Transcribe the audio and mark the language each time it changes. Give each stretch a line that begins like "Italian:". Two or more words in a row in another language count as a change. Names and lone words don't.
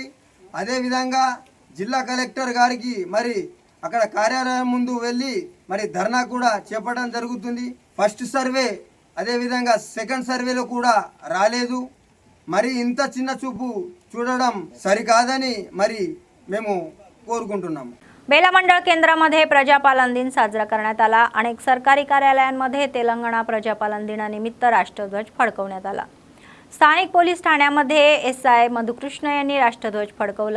Telugu: అదేవిధంగా జిల్లా కలెక్టర్ గారికి మరి అక్కడ కార్యాలయం ముందు వెళ్ళి మరి ధర్నా కూడా చేపట్టడం జరుగుతుంది. ఫస్ట్ సర్వే అదేవిధంగా సెకండ్ సర్వేలో కూడా రాలేదు. మరి ఇంత చిన్న చూపు చూడడం సరికాదని మరి మేము కోరుకుంటున్నాము.
Marathi: बेला मंडळ केंद्रामध्ये प्रजापालन दिन साजरा करण्यात आला. अनेक सरकारी कार्यालयांमध्ये तेलंगणा प्रजापालन दिनानिमित्त राष्ट्रध्वज फडकवण्यात आला. स्थानिक पोलीस ठाण्यामध्ये SI मधुकृष्ण यांनी राष्ट्रध्वज फडकवला.